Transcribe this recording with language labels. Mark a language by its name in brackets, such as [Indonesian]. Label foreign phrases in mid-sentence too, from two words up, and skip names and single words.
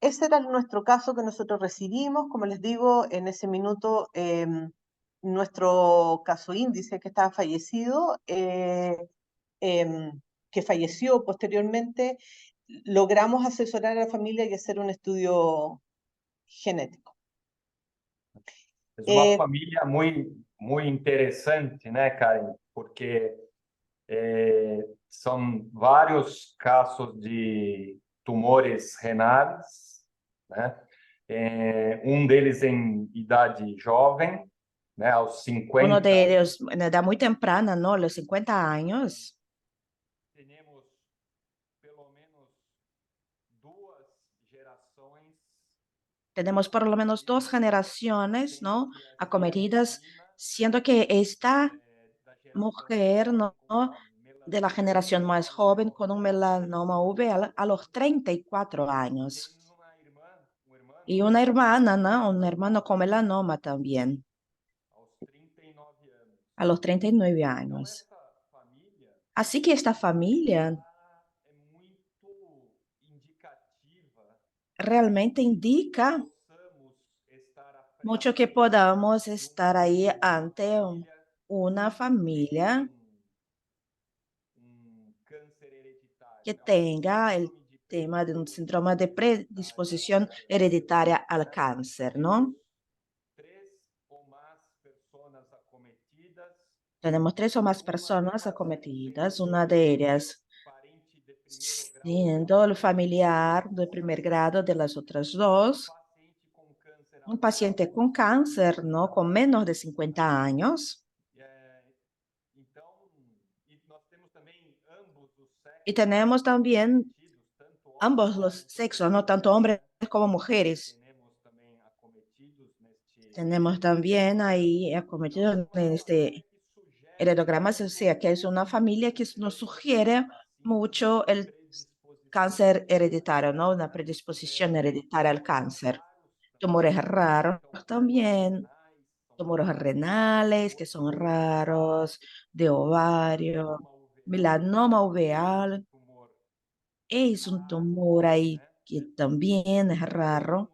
[Spanish] ese era nuestro caso que nosotros recibimos. Como les digo, en ese minuto, nuestro caso índice que estaba fallecido, que falleció posteriormente, logramos asesorar a la familia y hacer un estudio genético. [Portuguese] É uma Eh, família muito interessante, né, Karen? Porque são vários casos de tumores renais, né? Deles em idade jovem, né, aos [Spanish] Uno 50. de ellos en edad muy temprana, ¿no? Los 50 años. [Portuguese] Temos pelo menos duas gerações [Spanish] Tenemos por lo menos 2 generaciones, ¿no? Acometidas, siendo que esta mujer, ¿no? De la generación más joven con un melanoma uveal a los 34 años. [Portuguese] Temos uma irmã, um irmão, [Spanish] Y una hermana, ¿no? Un hermano con melanoma también, [Portuguese] aos 39 anos. [Spanish] a los 39 [Portuguese] Então, [Spanish] años. [Portuguese] essa família [Spanish] Así que esta familia [Portuguese] é muito indicativa [Spanish] realmente indica [Portuguese] possamos estar à frente mucho que podamos de [Spanish] estar ahí [Portuguese] uma [Spanish] ante una familia [Portuguese] câncer hereditário. [Spanish] que [Portuguese] É [Spanish] tenga el síndrome de tema de un síndrome de [Portuguese] predisposição [Spanish] predisposición hereditaria al cáncer, ¿no? [Portuguese] 3 ou mais pessoas acometidas, [Spanish] Tenemos 3 o más personas acometidas, una de ellas [Portuguese] parente de primeiro grau, [Spanish] siendo el familiar de primer grado de las otras dos, [Portuguese] paciente com câncer [Spanish] un paciente con cáncer, ¿no? Con menos de 50 años. [Portuguese] Então, e nós temos também ambos os sexos [Spanish] Y tenemos también [Portuguese] acometidos, tanto [Spanish] ambos los sexos, no tanto hombres como mujeres. [Portuguese] temos também acometidos neste. [Spanish] Tenemos también ahí acometidos en este heredograma, o sea, que es una familia que nos sugiere mucho el cáncer hereditario, ¿no? Una predisposición hereditaria al cáncer. Tumores raros también, tumores renales que son raros, de ovario, melanoma uveal, es un tumor ahí que también es raro.